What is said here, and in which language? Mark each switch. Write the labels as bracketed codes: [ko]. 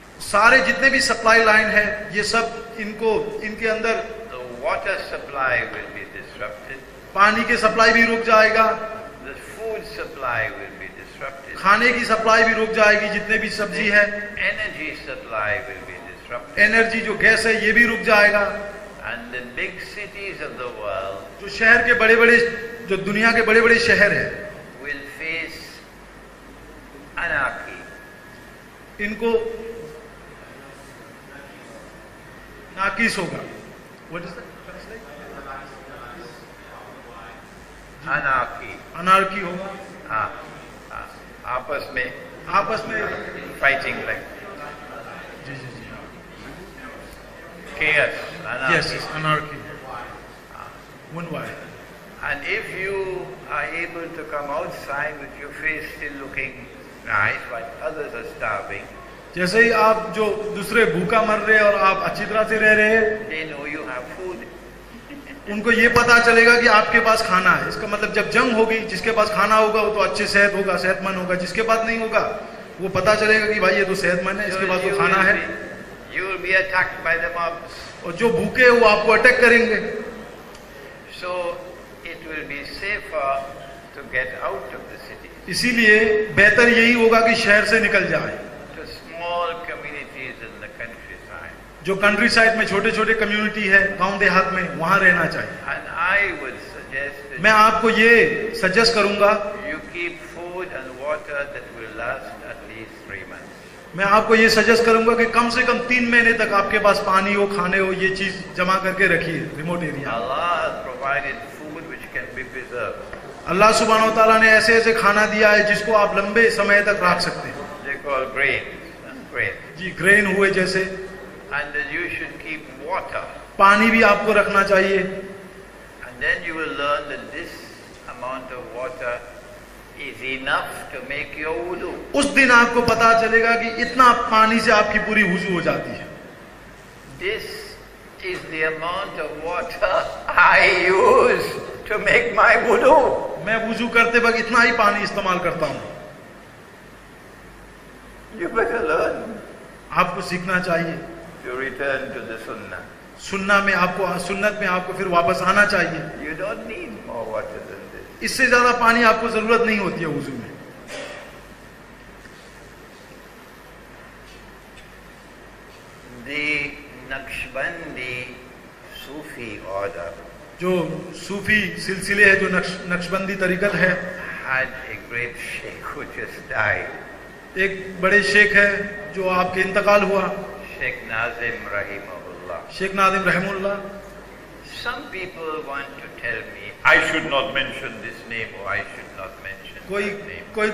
[hi] सारे जितने भी सप्लाई लाइन है ये सब इनके अंदर [en] The water supply will be disrupted. [hi] पानी की सप्लाई भी रुक जाएगा, [en] The food supply will be disrupted. [hi] खाने की सप्लाई भी रुक जाएगी, जितने भी सब्जी है, [en] Energy supply will be disrupted. [hi] Energy जो गैस है ये भी रुक जाएगा। [en] And the big cities of the world [hi] जो शहर के बड़े बड़े, जो दुनिया के बड़े बड़े शहर है, [en] will face anarchy. [hi] इनको नाकिस होगा। [en] What is that? Anarchy. [hi] अनारकी होगा, हाँ, हाँ, आपस में आपस में। [en] fighting like [hi] ji ji ji, [en] chaos, anarchy. [hi] Yes अनारकी,วุ่নवाय। [en] And if you are able to come outside with your face still looking nice while others are starving, [hi] जैसे ही आप जो दूसरे भूखा मर रहे हैं और आप अच्छी तरह से रह रहे हैं, [en] they know you have food. [hi] उनको ये पता चलेगा कि आपके पास खाना है। इसका मतलब जब जंग होगी, जिसके पास खाना होगा वो तो अच्छे सेहतमंद होगा, जिसके पास नहीं होगा वो पता चलेगा कि भाई ये तो सेहतमंद है, इसके पास तो खाना है। [en] You will be attacked by the mobs. [hi] और जो भूखे हैं वो आपको अटैक करेंगे। [en] So it will be safer to get out of the city [hi] इसीलिए बेहतर यही होगा कि शहर से निकल जाए। [en] to small communities in the countryside. [hi] जो कंट्री साइड में छोटे छोटे कम्युनिटी है, गांव देहात में, वहां रहना चाहिए। [en] And I would suggest [hi] मैं [en] that [hi] आपको ये सजेस्ट करूंगा, [en] you keep food and water that will last at least 3 months. [hi] मैं आपको ये सजेस्ट करूंगा कि कम से कम 3 महीने तक आपके पास पानी हो, खाने हो, ये चीज जमा करके रखिए remote area. [en] Allah has provided food which can be preserved. [hi] अल्लाह सुब्हानो तआला ने ऐसे ऐसे खाना दिया है जिसको आप लंबे समय तक रख सकते हैं। [en] They call grains. Grains. [hi] Ji, grain हुए जैसे। [en] And that you should keep water. [hi] पानी भी आपको रखना चाहिए। [en] And then you will learn that this amount of water is enough to make your wudu. [hi] उस दिन आपको पता चलेगा कि इतना पानी से आपकी पूरी वुजू हो जाती है। [en] This is the amount of water I use to make my wudu. [hi] मैं वुजू करते वक्त इतना ही पानी इस्तेमाल करता हूँ। [en] You better learn [hi] आपको सीखना चाहिए। [en] to return to the sunnah. [hi] सुन्नत में आपको फिर वापस आना चाहिए। [en] You don't need more water than this. [hi] इससे ज्यादा पानी आपको जरूरत नहीं होती है वुजू में। [en] The Naqshbandi Sufi order [hi] जो सूफी सिलसिले है, जो नक्शबंदी तरीकत है, [en] had a great sheikh who just died, [hi] एक बड़े शेख है जो आपके इंतकाल हुआ, [en] Sheikh Nazim Rahimahullah. [hi] Sheikh Nadim रहमुल्लाह। [en] Some people want to tell me I should not mention this name or I should not mention that name.